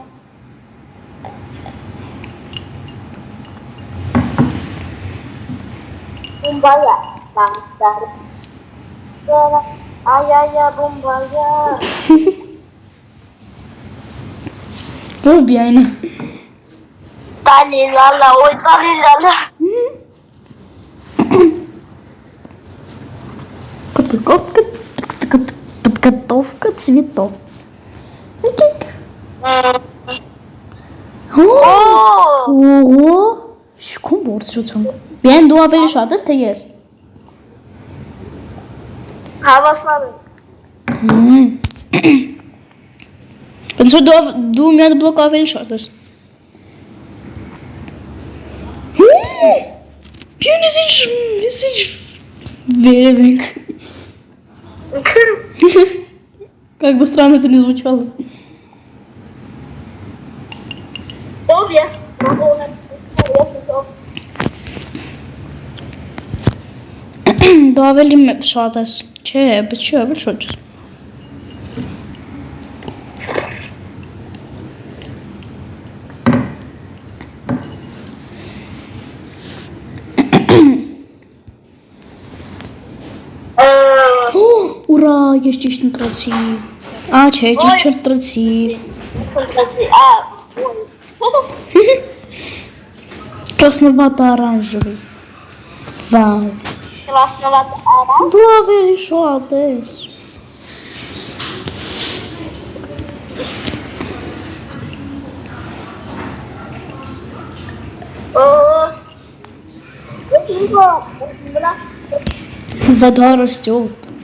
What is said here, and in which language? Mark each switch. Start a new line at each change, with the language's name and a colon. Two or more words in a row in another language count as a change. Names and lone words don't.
Armenian: Բումբայա, բամստար։ Այայա բումբայա։ Ո՞ր բիայնը։ Տալիլալա, ոյ տալիլալա։
Russian: Подготовка цветов. Окей. Ого.
Armenian: Շքուն բարձրություն։ Բիայն դու ավելի շատ ես, թե ես։ Հավասար է։ Ոնց որ դու մի հատ բլոկ ավելի շատ ես։ Բիայնս ինչ վերև ենք։
Russian: Как бы странно это не звучало. Овес.
Armenian: Դու ավելի շատ ես։ Չէ, բայց ավելի շատ ես։ Ուրա, ես ճիշտ ընտրեցի։ Չէ, ճիշտ չընտրեցի։
Russian: Красновато оранжевый. Вау. Красновато оранжевый.
Armenian: Դու ավելի շատ ես։
Russian: Вода растет.